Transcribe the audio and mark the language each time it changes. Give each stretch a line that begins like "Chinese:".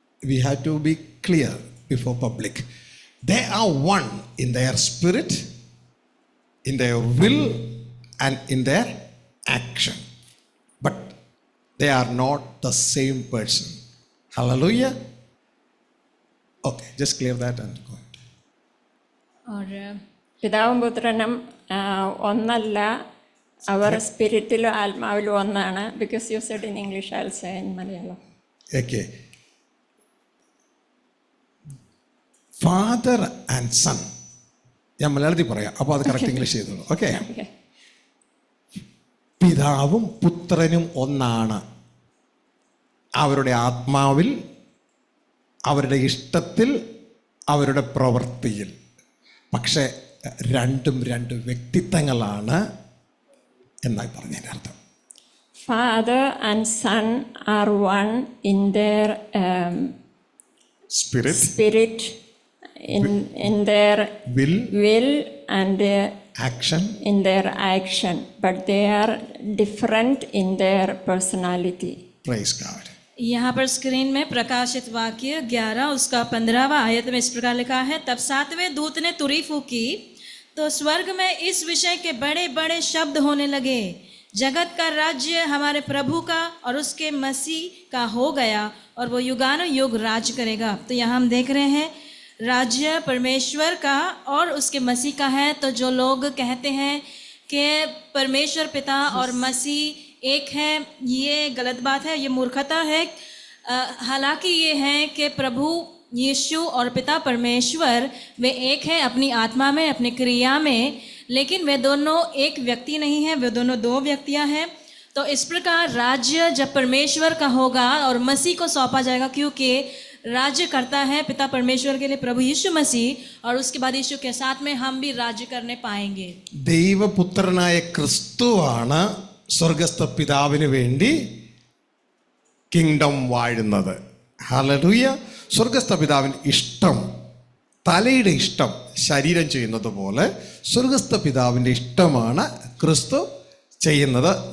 English: We have to be clear before public. They are one in their spirit, in their will, and in their action. But they are not the same person. Hallelujah. Okay, just clear that and go ahead.
Hindi: और
Malayalam: പിതാവും പുത്രനും ഒന്നല്ല, അവർ സ്പിരിറ്റിലും ആത്മാവിലും ഒന്നാണ്.
English: Because you said in English, I will say in Malayalam. Okay. Father and son,
Malayalam: ഞാൻ മലയാളത്തിൽ പറയാം, അപ്പോൾ അത് കറക്റ്റ് ഇംഗ്ലീഷ് ചെയ്തോളൂ. ഓക്കെ. പിതാവും പുത്രനും ഒന്നാണ്, അവരുടെ ആത്മാവിൽ, അവരുടെ ഇഷ്ടത്തിൽ, അവരുടെ പ്രവൃത്തിയിൽ. പക്ഷേ രണ്ടും രണ്ട് വ്യക്തിത്വങ്ങളാണ് എന്നായി പറഞ്ഞതിൻ്റെ അർത്ഥം.
English: Father and Son are one in their spirit in their will and action. in their action, but they are different in their personality. Praise God.
Hindi: यहाँ पर स्क्रीन में प्रकाशित वाक्य 11 उसका 15वां आयत में इस प्रकार लिखा है, तब 7वें दूत ने तुरी फूकी तो स्वर्ग में इस विषय के बड़े बड़े शब्द होने लगे, जगत का राज्य हमारे प्रभु का और उसके मसीह का हो गया और वो युगानुयुग युग राज करेगा। तो यहाँ हम देख रहे हैं राज्य परमेश्वर का और उसके मसीह का है। तो जो लोग कहते हैं कि परमेश्वर पिता और मसीह एक है, ये गलत बात है, ये मूर्खता है। हालांकि ये है कि प्रभु यीशु और पिता परमेश्वर वे एक हैं अपनी आत्मा में, अपनी क्रिया में, लेकिन वे दोनों एक व्यक्ति नहीं हैं, वे दोनों दो व्यक्तियां हैं। तो इस प्रकार राज्य जब परमेश्वर का होगा और मसीह को सौंपा जाएगा, क्योंकि राज्य करता है पिता परमेश्वर के लिए प्रभु यीशु मसीह, और उसके बाद यीशु के साथ में हम भी राज्य करने पाएंगे।
Malayalam: ദൈവപുത്രനായ ക്രിസ്തുവാണ് സ്വർഗസ്ഥ പിതാവിന് വേണ്ടി കിങ്ഡം വാഴുന്നത്. ഹല്ലേലൂയ. സ്വർഗസ്ഥ പിതാവിന് ഇഷ്ടം, തലയുടെ ഇഷ്ടം ശരീരം ചെയ്യുന്നത് പോലെ സ്വർഗസ്ഥ പിതാവിൻ്റെ ഇഷ്ടമാണ് ക്രിസ്തു ചെയ്യുന്നത്.